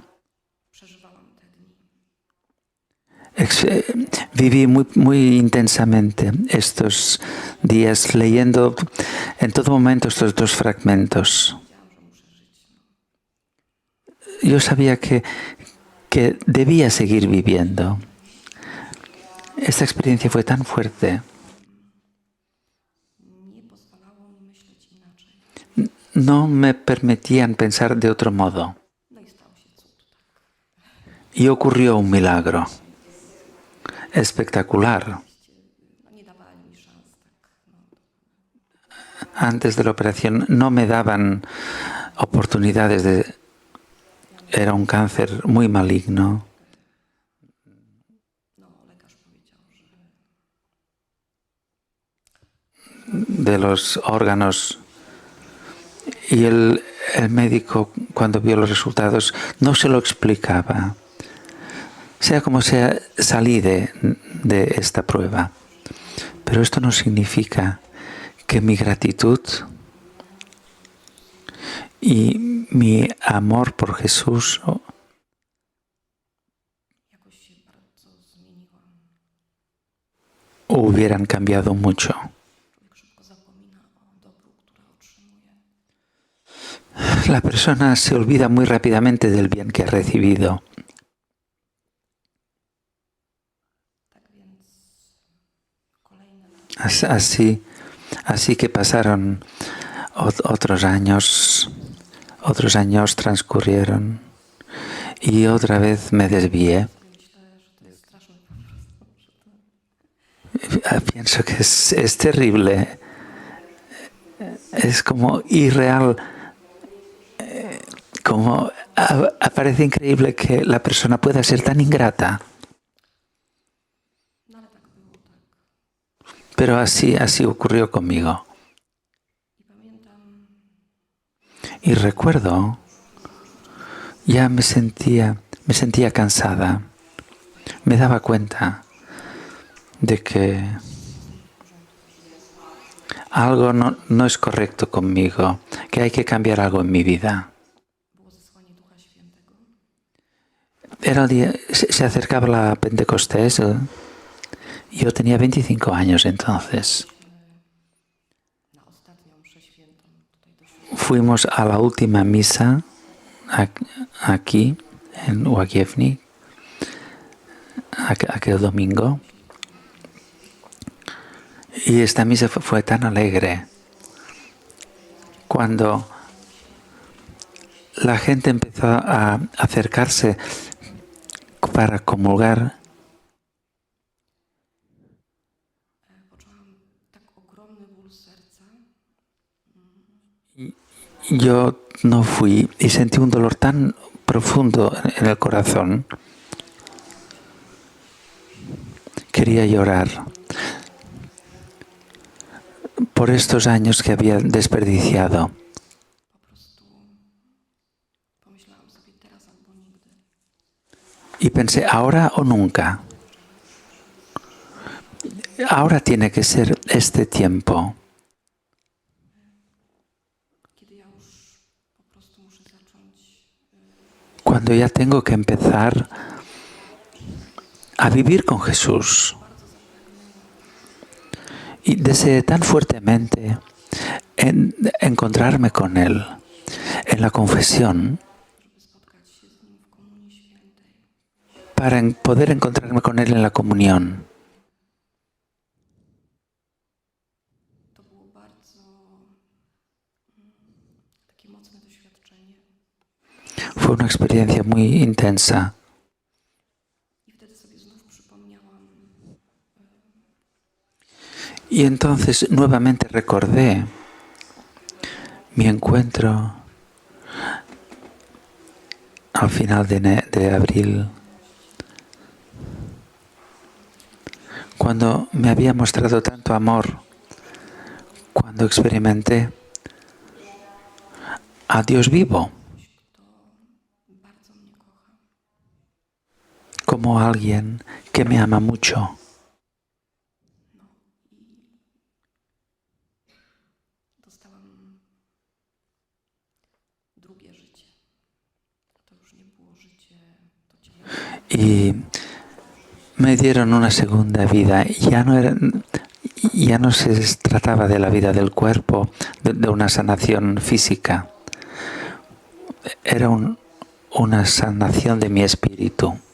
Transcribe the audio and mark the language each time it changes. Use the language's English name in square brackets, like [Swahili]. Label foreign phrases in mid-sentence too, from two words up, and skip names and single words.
[Polish] Przeżywałam te dni. [Spanish] Viví muy intensamente estos días leyendo en todo momento estos dos fragmentos. [Polish] Wiedziałam, że muszę żyć. [Spanish] Yo sabía que debía seguir viviendo. Esta experiencia fue tan fuerte. [Polish] Nie pozwalało mi myśleć inaczej. [Spanish] No me permitían pensar de otro modo. [Polish] No i stał się cud, tak. [Spanish] Y ocurrió un milagro espectacular. [Polish] No nie dawali mi szans, tak. No. [Spanish] Antes de la operación no me daban oportunidades de... Era un cáncer muy maligno. [Polish] No, lekarz powiedział, że [Spanish] De los órganos. Y el médico, cuando vio los resultados, no se lo explicaba. Sea como sea, salí de esta prueba. Pero esto no significa que mi gratitud y mi amor por Jesús [Polish] jakoś się bardzo zmieniłam. [Spanish] hubieran cambiado mucho. [Polish] Człowiek szybko zapomina o dobru, które otrzymuje. [Spanish] La persona se olvida muy rápidamente del bien que ha recibido. [Polish] Tak więc kolejne [Spanish] Así que pasaron otros años transcurrieron y otra vez me desvié. [Polish] myślę, że to jest straszne po prostu, że to [Spanish] Pienso que es terrible, es como irreal, como parece increíble que la persona pueda ser tan ingrata. [Polish] no ale tak było, tak. [Spanish] Pero así ocurrió conmigo. [Polish] I pamiętam, [Spanish] Y recuerdo, ya me sentía cansada. Me daba cuenta de que algo no es correcto conmigo, que hay que cambiar algo en mi vida. [Polish] było zesłanie Ducha Świętego. [Spanish] Era el día, se acercaba la Pentecostés. Yo tenía 25 años entonces. [Polish] Na ostatnią mszę świętą tutaj do świątyni. [Spanish] Fuimos a la última misa aquí en Łagiewnik, aquel domingo. Y esta misa fue tan alegre. Cuando la gente empezó a acercarse para comulgar, [Polish] Poczułam tak ogromny ból serca. [Spanish] yo no fui y sentí un dolor tan profundo en el corazón. Quería llorar por estos años que había desperdiciado. [Polish] Po prostu pomyślałam sobie teraz albo nigdy. [Spanish] Y pensé, ahora o nunca. Ahora tiene que ser este tiempo. [Polish] Kiedy ja już po prostu muszę zacząć [Spanish] Cuando ya tengo que empezar a vivir con Jesús. Y deseé tan fuertemente encontrarme con Él en la confesión, [Polish] żeby spotkać się z Nim w Komunii Świętej. [Spanish] para poder encontrarme con Él en la comunión. [Polish] To było bardzo takie mocne doświadczenie. [Spanish] Fue una experiencia muy intensa. [Polish] I wtedy sobie znów przypomniałam [Spanish] Y entonces nuevamente recordé mi encuentro al final de abril, cuando me había mostrado tanto amor, cuando experimenté a Dios vivo [Polish] kogoś, kto bardzo mnie kocha. [Spanish] como alguien que me ama mucho. [Polish] No i dostałam drugie życie. To już nie było życie, to ciało. [Spanish] Y me dieron una segunda vida. Ya no se trataba de la vida del cuerpo, de una sanación física. Era una sanación de mi espíritu.